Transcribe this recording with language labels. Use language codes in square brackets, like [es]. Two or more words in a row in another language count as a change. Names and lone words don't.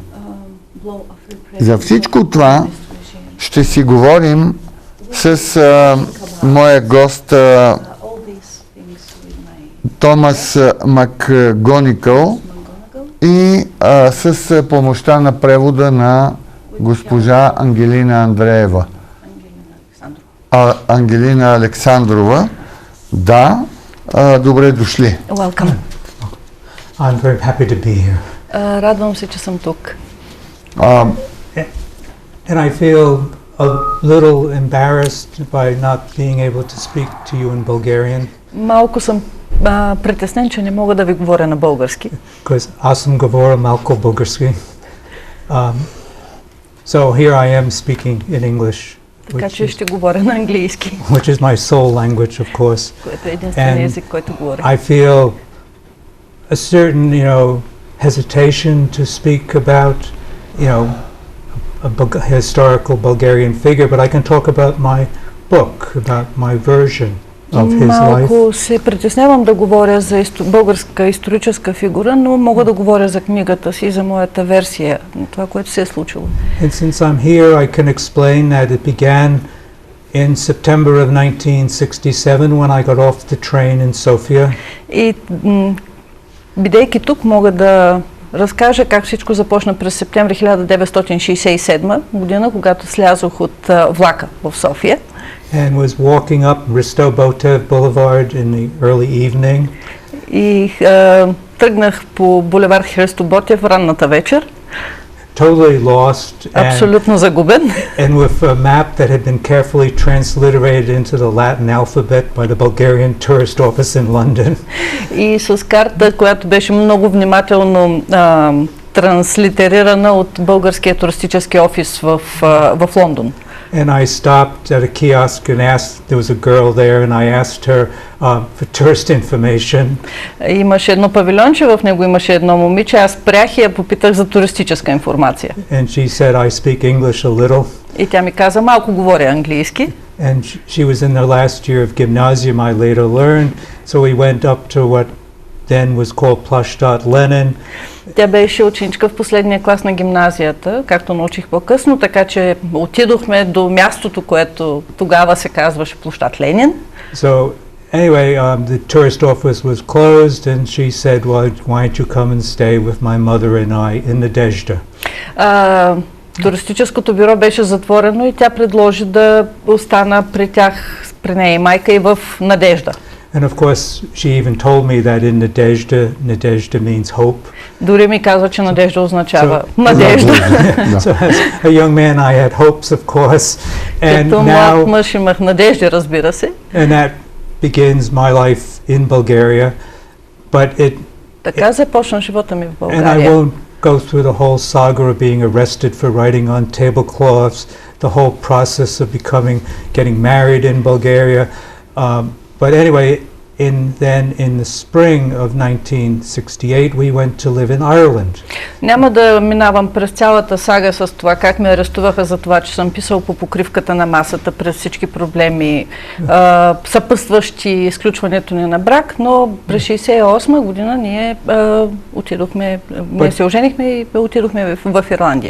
[bg] За всичко това ще си говорим с моя гост Томас Макгонигъл и с помощта на превода на госпожа Ангелина Андреева. Ангелина Александрова. Да, добре дошли. [en] Welcome. I'm very happy to be here. [bg] Радвам се, че съм тук. [en] And I feel a little embarrassed by not being able to speak to you in Bulgarian. [bg] Малко съм притеснен, че не мога да ви говоря на български. Because аз съм говоря малко български. [en] So here I am speaking in English. [bg] Така че ще говоря на английски. [en] Which is my soul language, of course. [bg] Което е единственият език, който говоря. [en] I feel a certain, hesitation to speak about, a historical Bulgarian figure, but I can talk about my book, about my version of his life. [bg] Малко се притеснявам да говоря за българска историческа фигура, но мога да говоря за книгата си, за моята версия на това, което се е случило. [en] And since I'm here, I can explain that it began in September of 1967 when I got off the train in Sofia. [bg] И бидейки тук, мога да разкажа как всичко започна през септември 1967 година, когато слязох от влака в София. [en] And was walking up Risto Botev Boulevard in the early evening. [bg] И тръгнах по булевард Христо Ботев ранната вечер. [en] Totally lost. [bg] Абсолютно загубен. [en] And with a map that had been carefully transliterated into the Latin alphabet by the Bulgarian tourist office in London. [bg] И с карта, която беше много внимателно транслитерирана от българския туристически офис в Лондон. [en] And I stopped at a kiosk and asked, there was a girl there, and I asked her for tourist information. [bg] Имаше едно павилионче, в него имаше едно момиче, аз спрях и я попитах за туристическа информация. [en] And she said, I speak English a little. [bg] И тя ми каза, малко говоря английски. [en] And she was in the last year of gymnasium, I later learned, so we went up to what then was called Plashtat Lenin. [bg] Тя беше ученичка в последния клас на гимназията, както научих по-късно, така че отидохме до мястото, което тогава се казваше площад Ленин. [en] So anyway, the tourist office was closed, and she said, "Well, why don't you come and stay with my mother and I in Nadezhda?" [bg] Туристическото бюро беше затворено и тя предложи да остана при тях, при нея и майка и в Надежда. [en] And of course, she even told me that in Nadezhda means hope. [bg] Дори ми казва, че Надежда означава надежда. [en] So as a young man, I had hopes, of course, and [bg] Като млад [en] now, [bg] мъж имах надежди, разбира се. [en] and that begins my life in Bulgaria. But it, [bg] Така започна живота ми в [en] and I [bg] България. [en] won't go through the whole saga of being arrested for writing on tablecloths, the whole process of getting married in Bulgaria. But anyway, then in the spring of 1968, we went to live in Ireland. [bg] Няма да минавам през цялата сага с това как ме арестуваха за това, че съм писал по покривката на масата през всички проблеми, съпътстващи изключването ни на брак, но през 1968 година ние се оженихме и отидохме в Ирландия.